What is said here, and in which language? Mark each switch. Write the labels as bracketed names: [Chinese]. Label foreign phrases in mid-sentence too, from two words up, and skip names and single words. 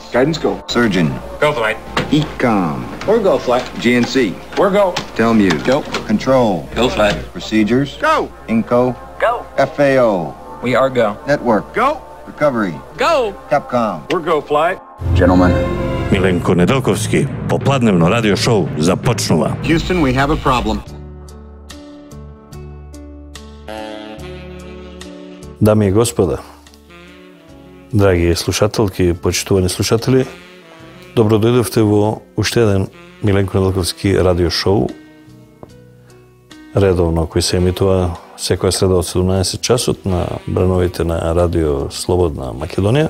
[English] Guidance go. Surgeon. Go flight. Ecom. We're go flight. GNC. We're go. Telmuse. Go. Control. Go flight. Procedures. Go. Inco. Go. FAO. We are go. Network. Go. Recovery. Go. Capcom. We're go flight. Gentlemen. [Macedonian] Миленко Неделковски, попладневно радио шоу започнува. [English] Houston, we have a problem. [Macedonian] Дами и господа, драги слушателки и почитувани слушатели, добро дојдовте во уште еден Миленко Неделковски радио шоу, редовно кој се емитува секоја среда од 17 часот на брановите на Радио Слободна Македонија.